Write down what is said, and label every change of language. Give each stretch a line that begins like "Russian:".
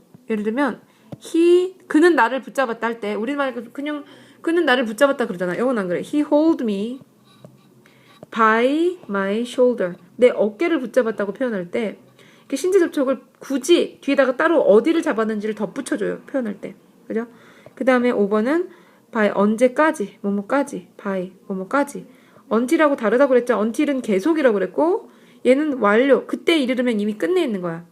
Korean: 예를 들면 그는 나를 붙잡았다 할 때 우리말 그냥 그는 나를 붙잡았다 그러잖아. 영어는 안 그래.
English: He hold me by my shoulder.
Korean: 내 어깨를 붙잡았다고 표현할 때 이렇게 신체 접촉을 굳이 뒤에다가 따로 어디를 잡았는지를 덧붙여줘요. 표현할 때. 그죠? 그 다음에 5번은 by 언제까지 뭐뭐까지 by 뭐뭐까지 until하고 다르다고 그랬죠. until은 계속이라고 그랬고 얘는 완료. 그때 이르면 이미 끝내 있는 거야.